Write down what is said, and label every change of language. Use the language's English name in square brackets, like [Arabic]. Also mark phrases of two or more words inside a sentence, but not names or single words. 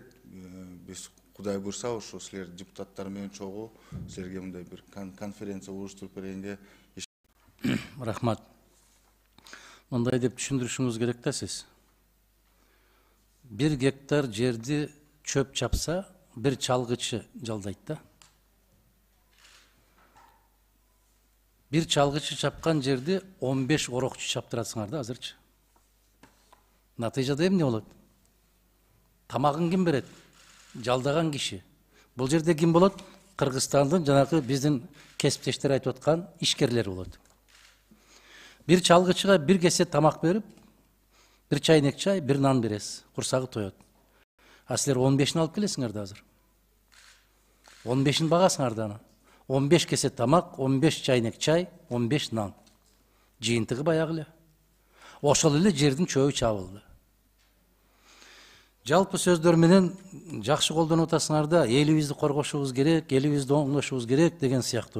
[Kyrgyz] Биз Кудай буйрса, ошо силер депутаттар менен чогуу силерге мындай бир конференция уюштуруп бергенге рахмат. Мындай деп түшүндүрүшүңүз керек да сиз. 1 гектар жерди чөп чапса, бир чалгычы жалдайт да. Бир чалгычы чапкан жерди 15 орокчу чаптырасыңар да азырчы. Натыйжада эмне болот? Тамагын ким берет? Жалдаган киши. Бул жерде ким болот? Кыргызстандын жанагы биздин кесиптештер айтып аткан ишкерлер болот. Бир чалгычыга бир кесе тамак берип, бир чайнек чай, бир нан бересиз. Курсагы тоёт. А силер 15'ini алып келесиңер да азыр. 15'in багасыңар да аны. 15 кесе тамак, 15 чайнек чай, 15 нан. Жыйынтыгы баягы эле. Ошол эле жердин чөбү чабылды. Жалпы сөздөр менен жакшы колдонуп атасыңар да, элибизди коргошубуз керек, элибизди оңдошубуз керек деген сыяктуу.